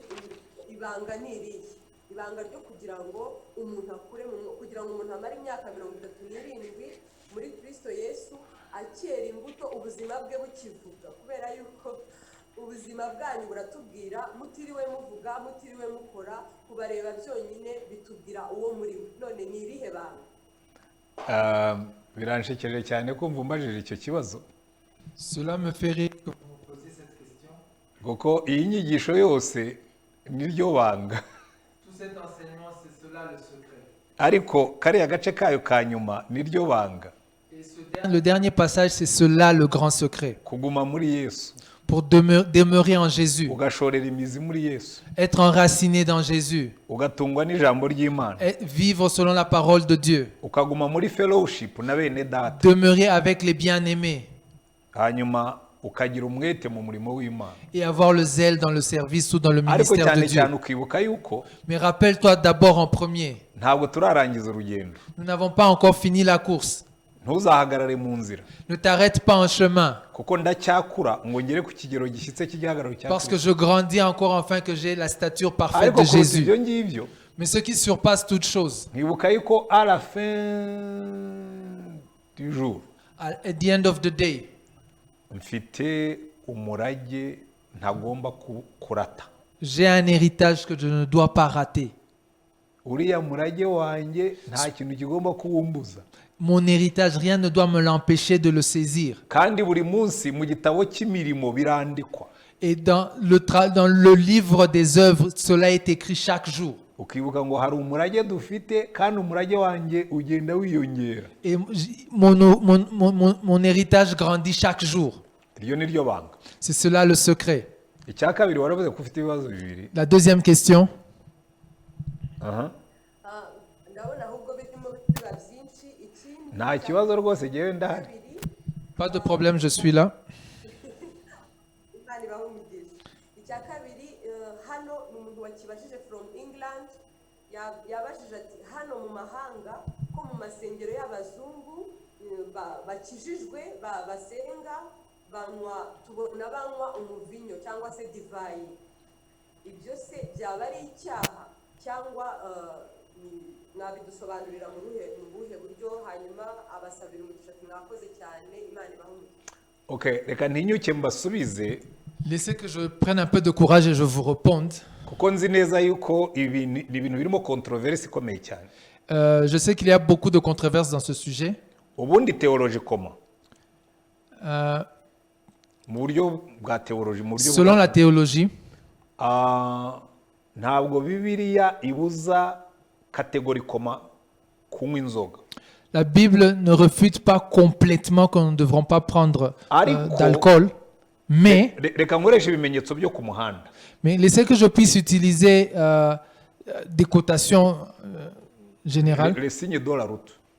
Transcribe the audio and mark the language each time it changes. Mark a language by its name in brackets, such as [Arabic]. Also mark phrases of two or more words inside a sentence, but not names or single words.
[Kinyarwanda] ibanga niriye ibanga ryo kugira ngo umuntu akure kugira ngo umuntu amare imyaka 37 muri Kristo Yesu akera imbuto ubuzima bwe bukivuga kubera yuko ubuzima bwanyu buratubwira mutiriwe muvuga mutiriwe mukora kubareba byonyine bitubwira uwo muri none nirihe banga biranshikirije cyane kumva umbajije icyo kibazo. [French] Cela me fait rire que vous me posiez cette question. [Kinyarwanda] Kuko iyi nyigisho yose niryo banga. [French] Tout cet enseignement c'est cela le secret. [Kinyarwanda] Ariko kariya gace kayo ka nyuma niryo banga. [French] Et le dernier passage c'est cela le grand secret. [Kinyarwanda] Kuguma muri Yesu. [French] Pour demeurer en Jésus. [Kinyarwanda] Ugashorera imizi muri Yesu. [French] Être enraciné dans Jésus. [Kinyarwanda] Ugatungwa n'ijambo ry'Imana. [French] Vivre selon la parole de Dieu. [Kinyarwanda] Ukaguma muri fellowship na bene data. [French] Demeurer avec les bien-aimés. [Kinyarwanda] Hanyuma ukagira umwete mu murimo w'Imana. [French] Et avoir le zèle dans le service ou dans le ministère de Dieu. [Kinyarwanda] Ukibuka yuko. [French] Mais rappelle-toi d'abord en premier. [Kinyarwanda] Ntabwo turarangiza urugendo. [French] Nous n'avons pas encore fini la course. [Kinyarwanda] Ntuzahagarare mu nzira. [French] Ne t'arrête pas en chemin. [Kinyarwanda] Kuko ndacyakura ngo ngere ku kigero gishyitse cy'igihagararo cya. [French] Parce que je grandis encore afin que j'ai la stature parfaite de Jésus. Mais ce qui surpasse toute chose. [Kinyarwanda] Nkibuka yuko [French] à la fin du jour. [English] At the end of the day. [Kinyarwanda] Mfite umurage ntagomba kurata. [French] J'ai un héritage que je ne dois pas rater. [Kinyarwanda] Uriya murage wanjye nta kintu kigomba kuwumbuza. [French] Mon héritage, rien ne doit me l'empêcher de le saisir. [Kinyarwanda] Kandi buri munsi mu gitabo cy'imirimo birandikwa. [French] Et dans le livre des œuvres, cela est écrit chaque jour. [Kinyarwanda] Ukibuka ngo hari umurage dufite kandi umurage wanjye ugenda wiyongera. [French] Et mon héritage grandit chaque jour. [Kinyarwanda] Iryo niryo banga. [French] C'est cela le secret. [Kinyarwanda] Icya kabiri waravuze ko ufite ibibazo bibiri. [French] La deuxième question. [Kinyarwanda] Nta kibazo rwose ngewe ndahari. [French] Pas de problème, je suis là. [Kinyarwanda] Icya kabiri hano ni umuntu wakibajije from England yabajije ati hano mu mahanga ko mu masengero y'abazungu bakijijwe basenga tubona banywa umuvinyo cyangwa se divayi ibyo se byaba ari icyaha cyangwa nabidusobanurira mu buhe buryo hanyuma abasabira umugisha mwakoze cyane Imana ibahumurize. Okay, reka ntinyuke mbasubize. [French] Laissez que je prenne un peu de courage et je vous réponde. [Kinyarwanda] Kuko nzi neza yuko ibi ni ibintu birimo controverse ikomeye cyane. [French] Je sais qu'il y a beaucoup de controverses dans ce sujet. [Kinyarwanda] Ubundi [French] théologie comment? [Kinyarwanda] Mu buryo bwa théologie, mu buryo [French] selon la théologie, [Kinyarwanda] ntabwo Bibiliya ibuza catégoriquement kunywa inzoga. [French] La Bible ne refute pas complètement qu'on ne devrait pas prendre d'alcool, mais laissez que je puisse utiliser des cotations générales. Les signes de la route.